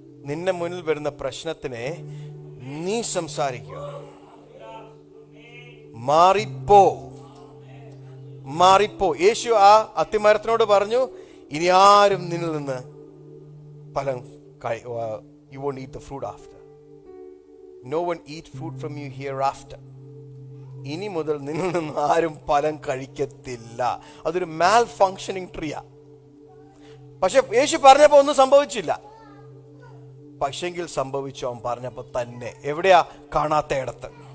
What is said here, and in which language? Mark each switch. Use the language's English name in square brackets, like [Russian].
[Malayalam] നിന്നെ മുന്നിൽ വരുന്ന പ്രശ്നത്തിനെ നീ സംസാരിക്കുക. മാറിപ്പോ, മാറിപ്പോ. യേശു ആ അത്തിമരത്തിനോട് പറഞ്ഞു, ഇനി ആരും നിന്നിൽ നിന്ന് ഫലം [English] you won't eat the fruit after. No one eat fruit from you hereafter. [Malayalam] ഇനി മുതൽ നിന്നിൽ നിന്ന് ആരും ഫലം കഴിക്കത്തില്ല. അതൊരു [English] Malfunctioning ട്രീയാ. [Malayalam] പക്ഷെ യേശു പറഞ്ഞപ്പോ ഒന്നും സംഭവിച്ചില്ല. പക്ഷെങ്കിൽ സംഭവിച്ചു അവൻ പറഞ്ഞപ്പോ തന്നെ. എവിടെയാ? കാണാത്ത ഇടത്ത്.